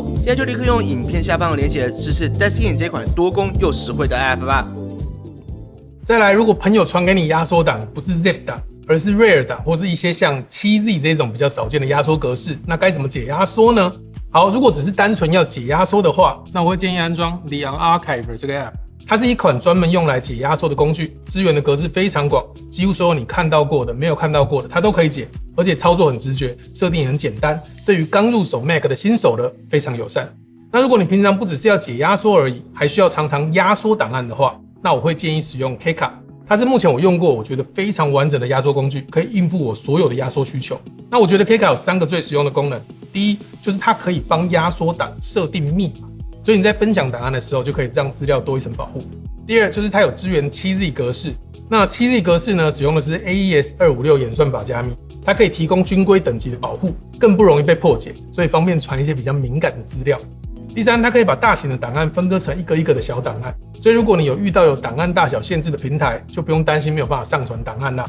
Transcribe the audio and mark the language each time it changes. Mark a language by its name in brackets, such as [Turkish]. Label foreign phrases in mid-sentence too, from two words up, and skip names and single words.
[Chinese] 現在就立刻用影片下方的連結支持 Deskin 這款多功又實惠的 App 吧。再來，如果朋友傳給你壓縮檔不是 Zip 檔，而是 RAR 檔，或是一些像 7Z 這種比較少見的壓縮格式，那該怎麼解壓縮呢？好，如果只是單純要解壓縮的話，那我會建議安裝 The Unarchiver 這個 App。它是一款專門用來解壓縮的工具，支援的格式非常廣，幾乎所有你看到過的、沒有看到過的，它都可以解，而且操作很直覺，設定也很簡單，對於剛入手 Mac 的新手的非常友善。那如果你平常不只是要解壓縮而已，還需要常常壓縮檔案的話，那我會建議使用 Keka。它是目前我用過我覺得非常完整的壓縮工具，可以應付我所有的壓縮需求。那我覺得 Keka 有3個最實用的功能，第一就是它可以幫壓縮檔設定密碼，所以你在分享檔案的時候就可以讓資料多一層保護。第二就是它有支援 7Z 格式，那 7Z 格式呢，使用的是 AES-256 演算法加密，它可以提供軍規等級的保護，更不容易被破解，所以方便傳一些比較敏感的資料。第三，它可以把大型的檔案分割成一個一個的小檔案，所以如果你有遇到有檔案大小限制的平台，就不用擔心沒有辦法上傳檔案啦。